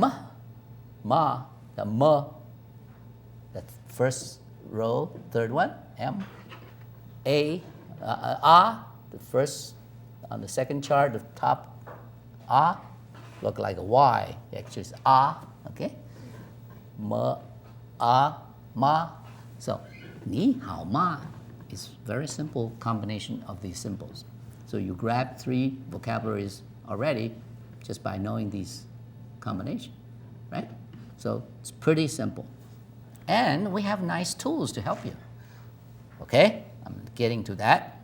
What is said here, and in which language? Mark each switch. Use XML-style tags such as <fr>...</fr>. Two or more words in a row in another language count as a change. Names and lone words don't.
<en>Ma, the M, the first row, third one, M. A, the first, on the second chart, the top, look like a Y. Actually, it's okay? Ma, ma. So,</en> <zh>ni, hao, ma</zh> <en>is very simple combination of these symbols. So you grab 3 vocabularies already just by knowing these combinations, right? So it's pretty simple. And we have nice tools to help you. Okay? I'm getting to that.</en>